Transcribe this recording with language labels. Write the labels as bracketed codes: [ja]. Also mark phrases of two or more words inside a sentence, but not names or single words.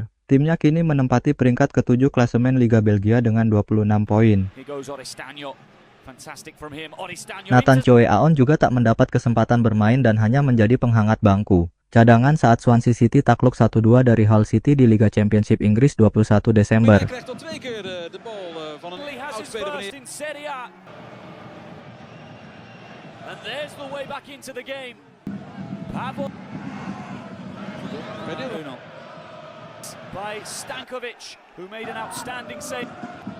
[id] Timnya kini menempati peringkat ke-7 klasemen Liga Belgia dengan 26 poin. Nathan Choe Aon juga tak mendapat kesempatan bermain dan hanya menjadi penghangat bangku. cadangan saat Swansea City takluk 1-2 dari Hull City di Liga Championship Inggris 21 Desember. [nl] Hij krijgt al 2 keer de bal van een oudspeler van in Serie A. [en] And there's the way back into the game. Pavel [nl] Bij [en] by Stankovic, who made an outstanding save.